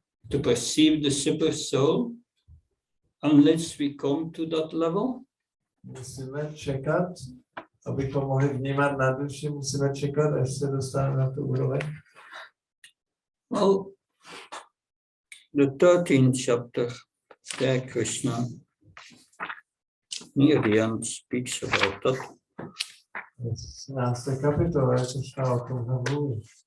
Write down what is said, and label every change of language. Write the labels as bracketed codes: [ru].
[en] to perceive the super soul unless we come to that level? [cs] Musíme čekat, abychom mohli vnímat na duši, musíme čekat, až se dostaneme na tu úroveň. [en] Well, the 13th chapter, there Krishna, near the end, speaks about that. [cs] 13. kapitola, Krishna o tom mluví.